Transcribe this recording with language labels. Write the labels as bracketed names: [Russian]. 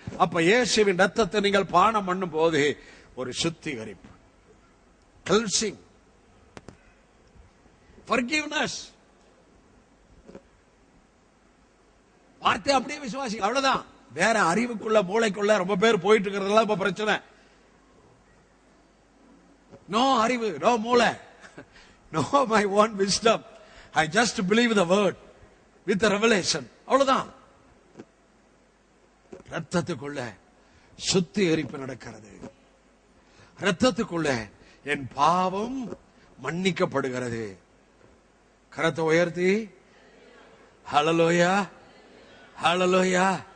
[Tamil] அப்ப இயேசுவின் ரத்தத்தை நீங்கள் பானம் பண்ணும் போது ஒரு சுத்திகரிப்பு, [English] cleansing, forgiveness. [Tamil] வார்த்தை அப்படியே விசுவாசி, அவ்வளவுதான். வேற அறிவுக்குள்ள மூளைக்குள்ள ரொம்ப பேர் போயிட்டு இருக்கிறதெல்லாம் இப்ப பிரச்சனை. [English] No அறிவு, no மூளை, no my own wisdom. I just believe the word with the revelation. [Tamil] அவ்வளவுதான். ரத்தத்துக்குள்ள சுத்திகரிப்பு நடக்கிறது. ரத்தத்துக்குள்ள என் பாவம் மன்னிக்கப்படுகிறது. கரத்தை உயர்த்தி ஹல்லேலூயா, ஹல்லேலூயா.